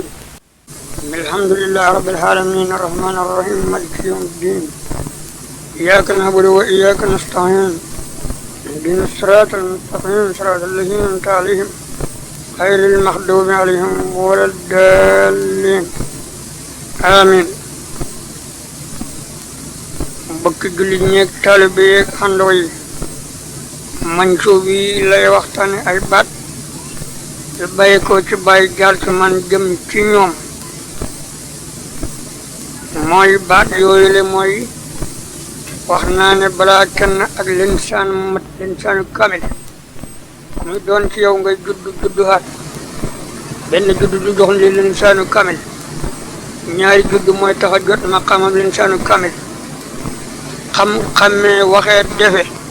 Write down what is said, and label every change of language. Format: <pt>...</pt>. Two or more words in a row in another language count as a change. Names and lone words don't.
<ar>الحمد لله رب العالمين الرحمن الرحيم مالك يوم الدين. إياك نعبد وإياك نستعين. اهدنا الصراط المستقيم صراط الذين أنعمت عليهم غير المغضوب عليهم ولا الضالين. آمين.</ar> <wo>mbokk jullit ñeeg taalibe yeeg àndoo yi Mansour bi lay waxtaane ay baat yu bàyyi ko ci bàyyi jaar ci man jëm ci ñoom mooy baat yooyu le mooy wax naa ne balaa kenn ak linsaan mat</wo> <ar>الإنسان الكامل</ar> <wo>muy doon ci yow ngay judduwaat benn juddu du jox li</wo> <ar>الإنسان الكامل</ar> <wo>ñaari juddu mooy tax a jot maqaamam</wo> <ar>الإنسان الكامل</ar> <wo>xam-xamee waxee defe</wo>